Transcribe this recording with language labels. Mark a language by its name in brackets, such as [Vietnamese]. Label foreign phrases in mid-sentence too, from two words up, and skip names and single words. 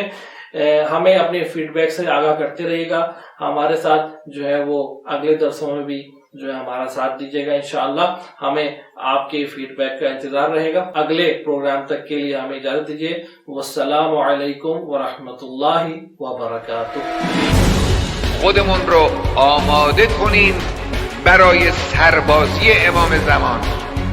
[Urdu] ہمیں اپنے فیڈ بیک سے آگاہ کرتے رہیے گا، ہمارے ساتھ جو ہے وہ اگلے درسوں میں بھی جو ہے ہمارا ساتھ دیجیے گا۔ انشاءاللہ ہمیں آپ کے فیڈ بیک کا انتظار رہے گا۔ اگلے پروگرام تک کے لیے ہمیں اجازت دیجیے۔ [Arabic] والسلام علیکم ورحمۃ اللہ وبرکاتہ۔ [Persian] خودمون رو آماده کنیم برای سربازی امام زمان.